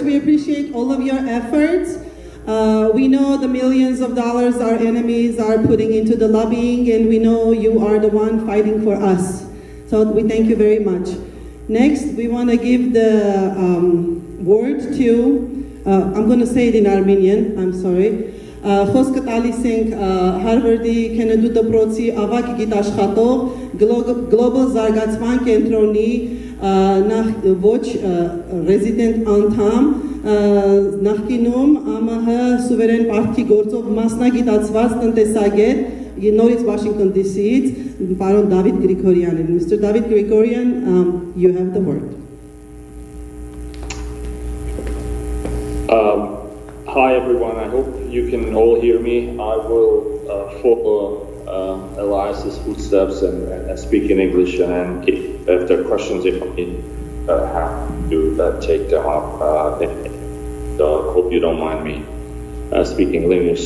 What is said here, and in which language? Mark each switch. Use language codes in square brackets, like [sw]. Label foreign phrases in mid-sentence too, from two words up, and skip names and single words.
[en] We appreciate all of your efforts. We know the millions of dollars our enemies are putting into the lobbying, and we know you are the one fighting for us. So we thank you very much. Next, we want to give the word to, I'm going to say it in Armenian, I'm sorry. [hy] Խոսքը տալիս ենք Հարվարդի Քենեդու դպրոցի ավագ գիտաշխատող Global զարգացման կենտրոնի ոչ ռեզիդենտ անդամ նախկինում ԱՄՀ սուվերեն պարտքի գործով մասնագիտացված տնտեսագետ նորից [en] Washington DC- [hy] ից պարոն Դավիթ Գրիգորյանին. [en] Mr. David Grigoryan, you have the word. Hi everyone, I hope you can all hear me. I will follow Elias's footsteps and speak in English, and if there are questions, if I have to take them up, so hope you don't mind me speaking English.